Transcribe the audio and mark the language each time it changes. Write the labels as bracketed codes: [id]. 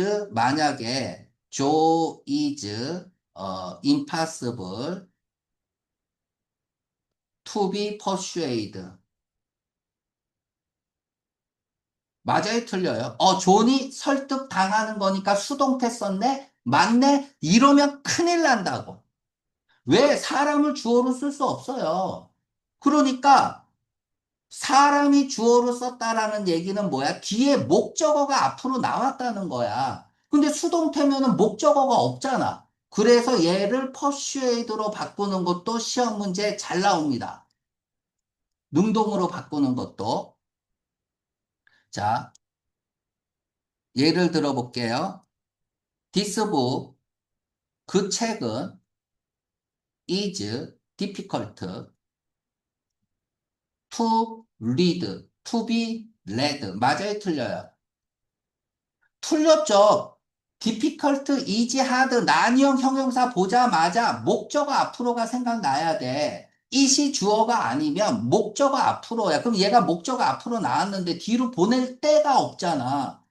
[ko] 만약에 [en] Joe is impossible to be persuaded. [ko] 맞아요, 틀려요? 존이 설득당하는 거니까 수동태 썼네? 맞네? 이러면 큰일 난다고. 왜? 사람을 주어로 쓸 수 없어요. 그러니까 사람이 주어로 썼다라는 얘기는 뭐야? 뒤에 목적어가 앞으로 나왔다는 거야. 근데 수동태면은 목적어가 없잖아. 그래서 얘를 persuade로 바꾸는 것도 시험 문제 잘 나옵니다. 능동으로 바꾸는 것도. 자, 예를 들어 볼게요. [en] This book, [ko] 그 책은 [en] is difficult to read, to be read. [ko] 맞아요, 틀려요? 틀렸죠. difficult, easy, hard, 난이형 형용사 보자마자 목적어 앞으로가 생각나야 돼. it이 주어가 아니면 목적어 앞으로야. 그럼 얘가 목적어 앞으로 나왔는데 뒤로 보낼 데가 없잖아.